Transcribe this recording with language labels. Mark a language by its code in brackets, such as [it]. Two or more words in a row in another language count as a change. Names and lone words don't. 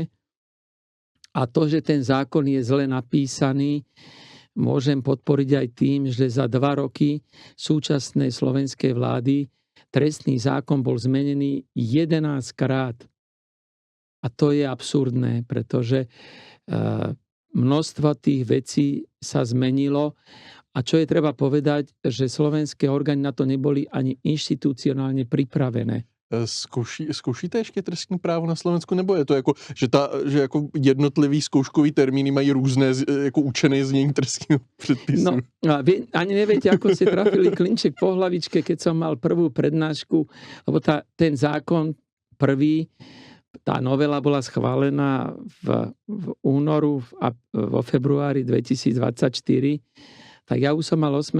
[sk] A to, že ten zákon je zle napísaný, môžem podporiť aj tým, že za 2 roky súčasnej slovenskej vlády trestný zákon bol zmenený 11 krát. A to je absurdné, pretože množstvo tých vecí sa zmenilo. A čo je treba povedať, že slovenské orgány na to neboli ani inštitucionálne pripravené. [cs] Zkoušíte ještě trestní právo na Slovensku, nebo je to jako, že jako jednotlivý zkouškový termíny mají různé jako učené znění trestního předpisu? [sk] No, ani neviete, ako ste trafili klinček po hlavičke, keď som mal prvú prednášku, lebo ten zákon prvý, tá novela bola schválená v únoru a vo februári 2024. Tak ja už som mal 8.